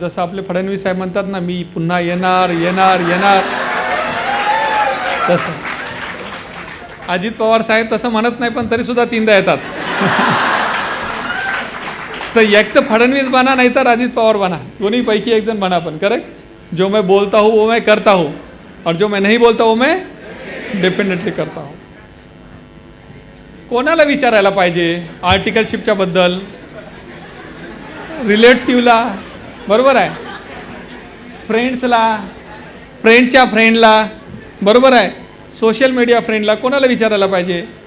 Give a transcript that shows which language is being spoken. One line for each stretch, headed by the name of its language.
Marathi: जसं आपले फडणवीस साहेब म्हणतात ना, मी पुन्हा येणार येणार येणार, तसं अजित पवार साहेब तसं म्हणत नाही पण तरीसुद्धा 3दा येतात. तर एक तर फडणवीस बना नाही तर अजित पवार बना, दोन्ही पैकी एक जण बना. पण करेक्ट.
Hindi: जो मैं बोलता हूँ वो मैं करता हूँ, और जो मैं नहीं बोलता वो मैं डेफिनेटली करता हूँ.
Marathi: कोणाला विचारायला पाहिजे आर्टिकलशिपच्या बद्दल? रिलेटिव्हला, बरोबर आहे, फ्रेंड्सला, फ्रेंडच्या फ्रेंडला, बरोबर आहे, सोशल मीडिया फ्रेंडला, कोणाला विचारायला पाहिजे?